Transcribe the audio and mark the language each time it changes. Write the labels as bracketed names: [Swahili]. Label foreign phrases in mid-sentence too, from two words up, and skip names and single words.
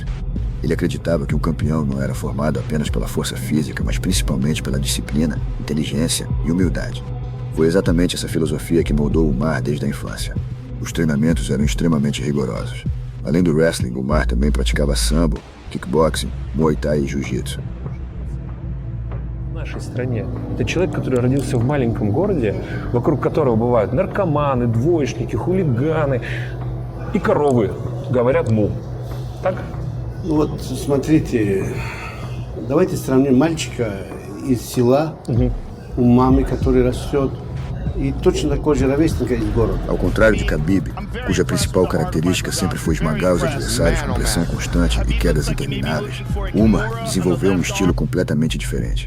[Portuguese] Ele acreditava que um campeão não era formado apenas pela força física, mas principalmente pela disciplina, inteligência e humildade. Foi exatamente essa filosofia que moldou Umar desde a infância. Os treinamentos eram extremamente rigorosos. Além do wrestling, Umar também praticava sambo, kickboxing, muay thai e jiu-jitsu. [Russian] В нашей стране. Это человек, который родился в маленьком городе, вокруг которого бывают наркоманы, двоечники, хулиганы и коровы. Говорят му. Так? Ну вот, смотрите, давайте сравним мальчика из села, у мамы, который растет, e точно такой же ровесника из города. [Portuguese] Ao contrário de Khabib, cuja principal característica sempre foi esmagar os adversários com pressão constante e quedas intermináveis, Umar desenvolveu um estilo completamente diferente.